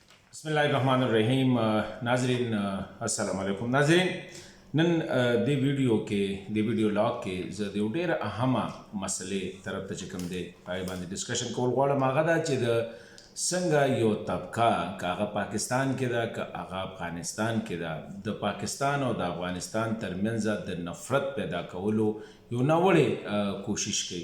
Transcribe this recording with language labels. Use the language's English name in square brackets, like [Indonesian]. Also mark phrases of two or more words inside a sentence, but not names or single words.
[Arabic] بسم الله الرحمن الرحيم۔ ناظرین السلام عليكم. [Pashto] ناظرین نن د [English] video log [Pashto] کې ج د ډېر اهمه مسلې طرف ته چې کوم دی پای باندې ډسکشن کول غواړم. هغه دا چې د څنګه یو طبقه که هغه پاکستان کې ده که هغه افغانستان کې ده د پاکستان او د افغانستان ترمنځ د نفرت پیدا کولو یو ناوړې کوشش کوي.